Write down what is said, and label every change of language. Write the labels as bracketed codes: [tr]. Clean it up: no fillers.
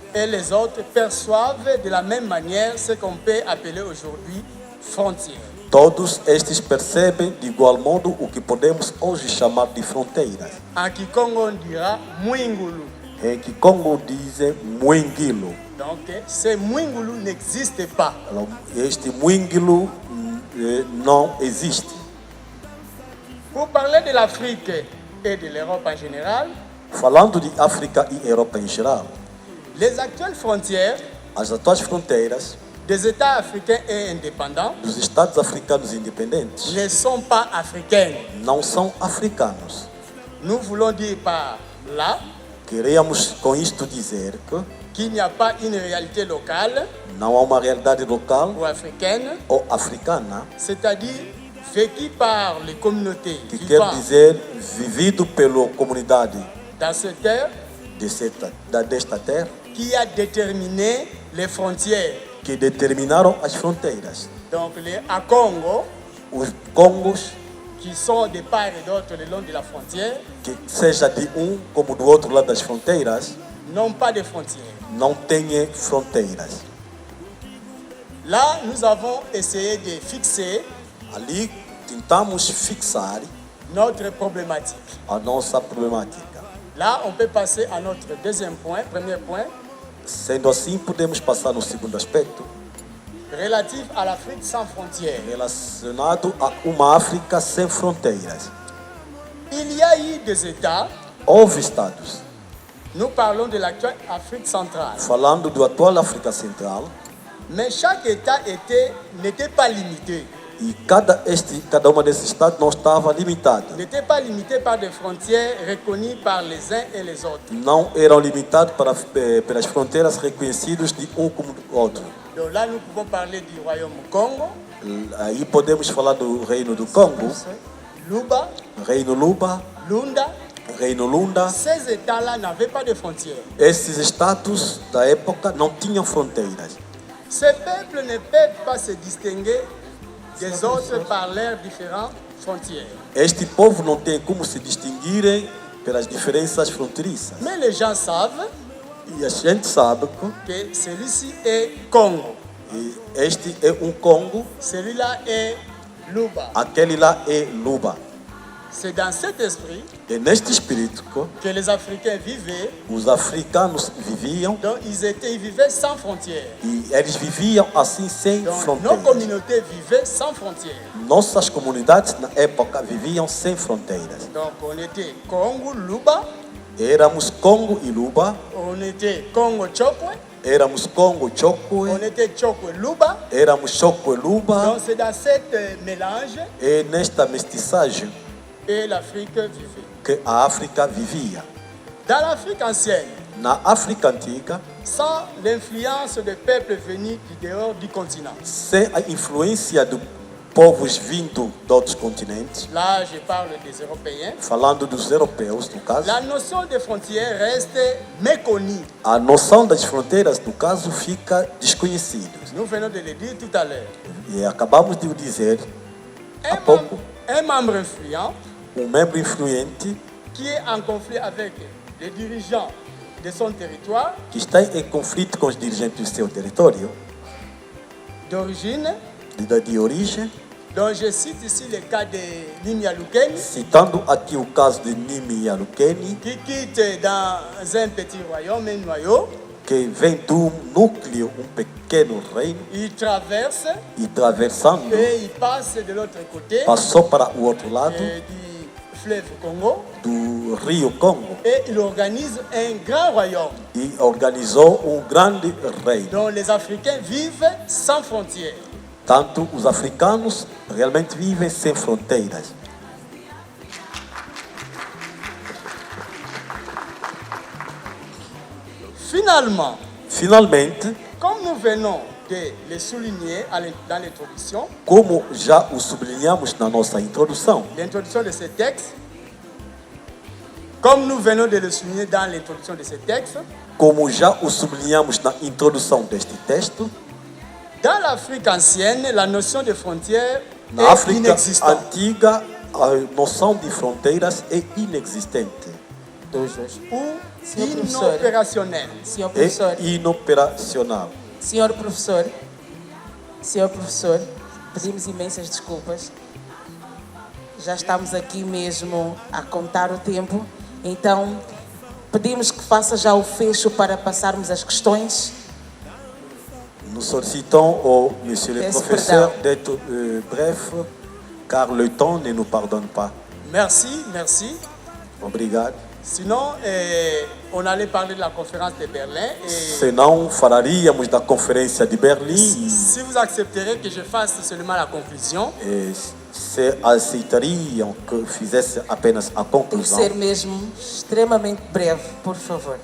[fr] et les autres perçoivent de la même manière ce qu'on peut appeler aujourd'hui frontières. [pt] todos estes percebem de igual modo o que podemos hoje chamar de fronteiras. [fr] En Kikongo, on dira Mwingulu. [pt] Em que Congo dizem Mwingilo. [fr] Donc, ce Mwingulu n'existe pas. [pt] Este Mwingilo não existe. [fr] Pour parler de l'Afrique et de l'Europe en général, [pt] Falando de África e Europa em geral, [fr] les actuelles frontières [pt] as atuais fronteiras [fr] des États africains et indépendants [pt] dos Estados africanos independentes [fr] ne sont pas africaines. [pt] não são africanos. [fr] Nous voulons dire par là [pt] Queríamos com isto dizer que [fr] qu'il n'y a pas une réalité locale [pt] não há uma realidade local [fr] ou africaine, [pt] ou africana, [fr] c'est-à-dire vécue par les communautés [pt] que quer [fr] vivant [pt] dizer vivido pela comunidade [fr] dans cette terre, [pt] desta terra, [fr] qui a déterminé les frontières. [pt] que determinaram as fronteiras. [fr] Donc les Akongo, [pt] Os Congos, [fr] qui sont de part et d'autre le long de la frontière, [pt] que seja de como do outro lado das fronteiras, [fr] n'ont pas de frontières. [pt] não têm fronteiras. [fr] Là, nous avons essayé de fixer [pt] Ali tentamos fixar [fr] notre problématique. [pt] a nossa problemática. [fr] Là, on peut passer à notre deuxième point, premier point, [pt] Sendo assim, podemos passar no segundo aspecto, [fr] relatif à l'Afrique sans frontières. [pt] relacionado a uma África sem fronteiras. [fr] Il y a eu des États, [pt] Houve estados, [fr] nous parlons de l'actuelle Afrique centrale, [pt] falando do atual África Central, [fr] mais chaque État n'était pas limité. [pt] e cada uma desses estados não estava limitada. [fr] N'était pas limité par des frontières reconnues par les uns et les autres. [pt] Não eram limitados pelas fronteiras reconhecidas de como do outro. [fr] Donc là, nous pouvons parler du royaume Congo, [pt] Aí podemos falar do Reino do Congo, [fr] Luba, [pt] Reino Luba, [fr] Lunda. [pt] Reino Lunda. [fr] Ces États-là n'avaient pas de frontières. [pt] Esses estados da época não tinham fronteiras. [fr] Ces peuples ne peuvent pas se distinguer des autres par leurs différentes frontières. [pt] Este povo não tem como se distinguirem pelas diferenças fronteiriças. [fr] Mais les gens savent [pt] E a gente sabe [fr] que celui-ci est Congo, [pt] que este é Congo, [fr] celui-là est Luba. [pt] aquele lá é Luba. [fr] C'est dans cet esprit [pt] E neste espírito [fr] que les Africains vivaient, [pt] os africanos viviam [fr] donc ils vivaient sans frontières. [pt] e eles viviam assim sem [fr] Donc nos [pt] fronteiras. [fr] communautés vivaient sans frontières. [pt] Nossas comunidades na época viviam sem fronteiras. [fr] Donc on était Congo, Luba, [pt] Éramos Congo e Luba, [fr] on était Congo, Chokwe, [pt] éramos Congo, [fr] on [pt] Chokwe, [fr] était Chokwe, Luba. [pt] éramos Chokwe, Luba, [fr] Donc c'est dans cet mélange [pt] e nesta mestiçagem [fr] et l'Afrique vivait. [pt] que a África vivia. [fr] Dans l'Afrique ancienne, [pt] Na África antiga, [fr] sans l'influence des peuples venus du dehors du continent. [pt] sem a influência de povos vindo de outros continentes, [fr] Là, je parle des Européens. [pt] falando dos europeus, no caso, [fr] La notion de frontière reste méconnue. [pt] a noção das fronteiras, no caso, fica desconhecida. [fr] Nous venons de le dire tout à l'heure. [pt] E acabamos de o dizer há [fr] Un, [pt] pouco, [fr] un membre influent [pt] membro influente [fr] qui est en conflit avec les dirigeants de son territoire, [pt] que está em conflito com os dirigentes do seu território, [fr] d'origine, [pt] de origem, [fr] dont je cite ici le cas de Nimia Lukeni, [pt] citando aqui o caso de Nimia Lukeni, [fr] qui quitte dans un petit royaume, un noyau, [pt] que vem do núcleo, pequeno reino, [fr] il traverse [pt] e atravessando, [fr] et il passe de l'autre côté [pt] passou para o outro lado [fr] du fleuve Congo [pt] do Rio Congo [fr] et il organise un grand royaume [pt] e organizou grande reino. [fr] dont les Africains vivent sans frontières. [pt] Tanto os africanos realmente vivem sem fronteiras. Finalmente, [fr] comme nous venons de le souligner dans l'introduction, [pt] como já o sublinhamos na nossa introdução, [fr] l'introduction de ce texte, comme nous venons de le souligner dans l'introduction de ce texte, [pt] como já o sublinhamos na introdução deste texto, [fr] dans l'Afrique ancienne, la notion de frontière [pt] na [fr] est [pt] África [fr] inexistante. [pt] antiga, a noção de fronteiras é inexistente, [fr] Ou [pt] Senhor professor. [fr] inopérationnelle. [pt] Senhor professor, é inoperacional. senhor professor, pedimos imensas desculpas. Já estamos aqui mesmo a contar o tempo, então pedimos que faça já o fecho para passarmos as questões. [fr] Nous sollicitons au monsieur le [pt] Peço [fr] professeur [pt] perdão. [fr] d'être bref, car le temps ne nous pardonne pas. Merci. [pt] Obrigado. [fr] Sinon, on allait parler de la conférence de Berlin. Et [pt] Senão falaríamos da conferência de Berlim [fr] si vous accepterez que je fasse seulement la conclusion, [pt] e se aceitariam que fizesse apenas a Tem que conclusão. ser mesmo extremamente breve, por favor.